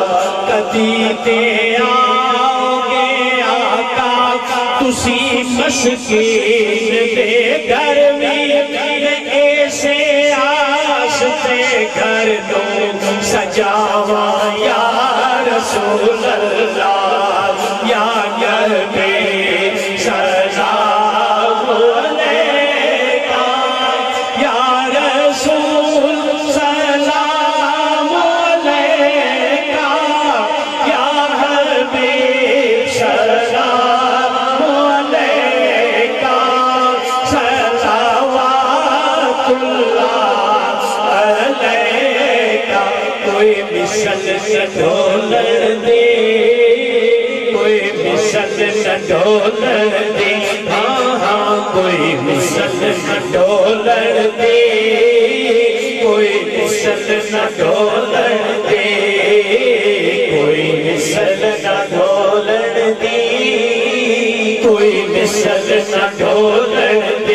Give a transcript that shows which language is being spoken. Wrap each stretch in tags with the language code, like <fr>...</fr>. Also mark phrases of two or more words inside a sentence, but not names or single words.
<pa>کدی تے آؤ گے آقا تسی مسکین دے گھر بھی ایسے آستے گھر دو سجاواں</pa> <ar>يا رسول الله، يا نبي سلام عليك، يا رسول سلام عليك، يا حبيب سلام عليك، صلوات الله عليك.</ar> <pa>کوئی مثل نہ ڈھولر دے، کوئی مثل نہ ڈھولر دے، ہاں ہاں کوئی مثل نہ ڈھولر دے، کوئی مثل نہ ڈھولر دے، کوئی مثل نہ ڈھولر دے، کوئی مثل نہ ڈھولر دے.</pa>